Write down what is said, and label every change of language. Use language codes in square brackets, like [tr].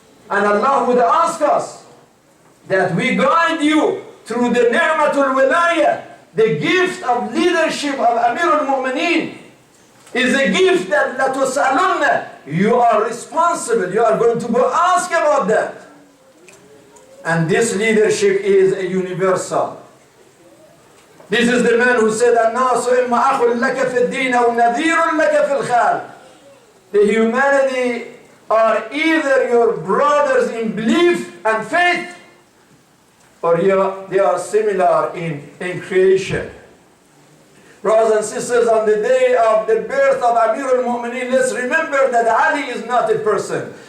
[en] And Allah would ask us that we guide you through the ni'matul wilayah. The gift of leadership of Amir al-Mu'mineen is a gift that la tus'alunna. You are responsible. You are going to go ask about that. And this leadership is a universal. This is the man who said, [ar] الناس إما أخ لك في الدين أو نذير لك في الخال. [en] The humanity are either your brothers in belief and faith, or they are similar in creation. Brothers and sisters, on the day of the birth of Amir al-Mu'mineen, let's remember that Ali is not a person.